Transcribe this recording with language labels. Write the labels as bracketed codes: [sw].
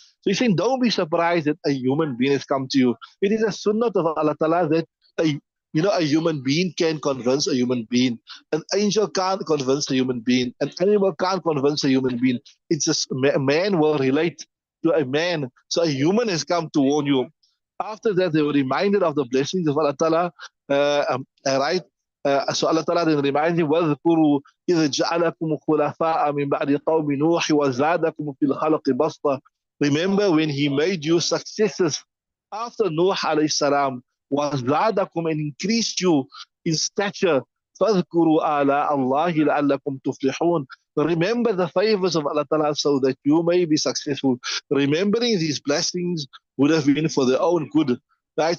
[en] So he's saying, don't be surprised that a human being has come to you. It is a sunnah of Allah Ta'ala that a human being can convince a human being. An angel can't convince a human being. An animal can't convince a human being. It's just a man will relate to a man. So a human has come to warn you. After that, they were reminded of the blessings of Allah Ta'ala, right? So Allah Ta'ala then reminds him, [ar] وَاذْكُرُوا إِذْ جَعَلَكُمْ خُلَفَاءَ مِنْ بَعْدِ قَوْمِ نُوحٍ وَزَادَكُمْ فِي الْخَلْقِ بَسْطَةً. [en] Remember when he made you successors after Nuh alayhi salam, [ar] وَزَادَكُمْ, [en] and increased you in stature. [ar] فَاذْكُرُوا آلَاءَ اللَّهِ لَعَلَّكُمْ تُفْلِحُونَ. [en] Remember the favors of Allah Ta'ala so that you may be successful. Remembering these blessings would have been for their own good. Right?